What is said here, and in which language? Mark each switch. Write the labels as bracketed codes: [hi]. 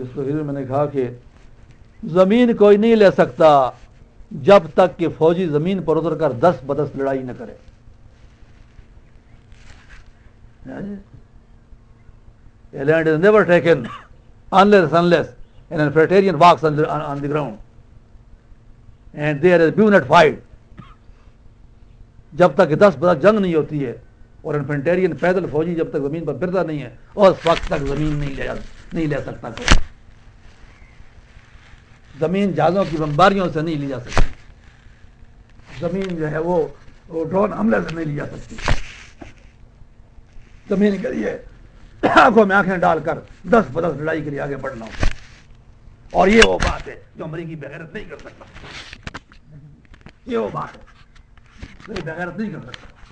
[ur] اس تقریر میں نے کہا کہ زمین کوئی نہیں لے سکتا جب تک کہ فوجی زمین پر اتر کر دست بدست لڑائی نہ کرے. [en] A land is never taken unless an infantryman walks on the ground and there is a bayonet fight. [ur] جب تک دس بدست جنگ نہیں ہوتی ہے اور انفنٹیرین پیدل فوجی جب تک زمین پر پھرتا نہیں ہے اس وقت تک زمین نہیں لے سکتا کوئی, زمین جہازوں کی بمباریوں سے نہیں لی جا سکتی, زمین جو ہے وہ ڈرون حملے سے نہیں لی جا سکتی, زمین کے لیے آنکھوں میں آنکھیں ڈال کر دس بدس لڑائی کے لیے آگے بڑھنا ہوتا, اور یہ وہ بات ہے جو امریکی بغیرت نہیں کر سکتا, یہ وہ بات ہے بغیرت نہیں کر سکتا.